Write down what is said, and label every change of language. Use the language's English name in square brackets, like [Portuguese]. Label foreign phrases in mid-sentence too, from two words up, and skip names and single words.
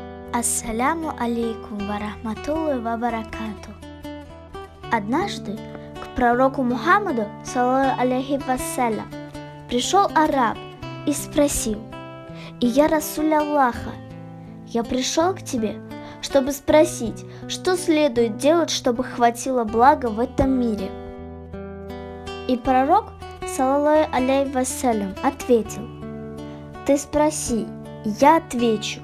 [Arabic] السلام عليكم ورحمة الله وبركاته. [Russian] Однажды к пророку Мухаммаду, [Arabic] صلى الله عليه وسلم, [Russian] пришел араб и спросил: «Я [Arabic] رسول الله, [Russian] я пришел к тебе, чтобы спросить, что следует делать, чтобы хватило блага в этом мире». И пророк, [Arabic] صلى الله عليه وسلم, [Russian] ответил: «Ты спроси, я отвечу.